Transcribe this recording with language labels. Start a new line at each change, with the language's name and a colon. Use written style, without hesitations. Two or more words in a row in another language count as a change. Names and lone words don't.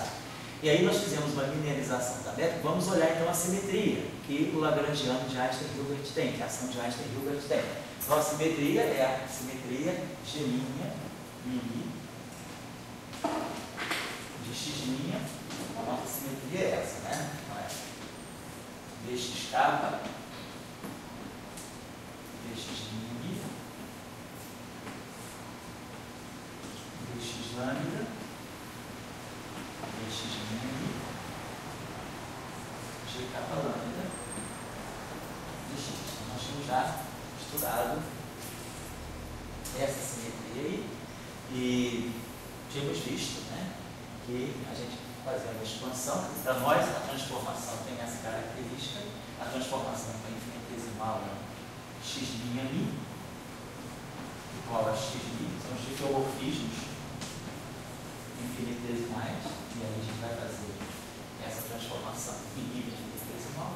Portuguese: E aí nós fizemos uma linearização da métrica. Vamos olhar então a simetria que o lagrangiano de Einstein-Hilbert tem, que a ação de Einstein-Hilbert tem. Então a simetria é a simetria G' μi de x'. A nossa simetria é essa, né? Não é? Dx kappa dx' mi dx lambda dx' mi g kappa lambda dx. Nós tínhamos já estudado essa simetria aí e tínhamos visto, né, que a gente fazendo a expansão, para nós a transformação tem essa característica, a transformação para infinitesimal é x' mi igual a x', são os diffeomorfismos infinitesimais, e aí a gente vai fazer essa transformação em nível infinitesimal.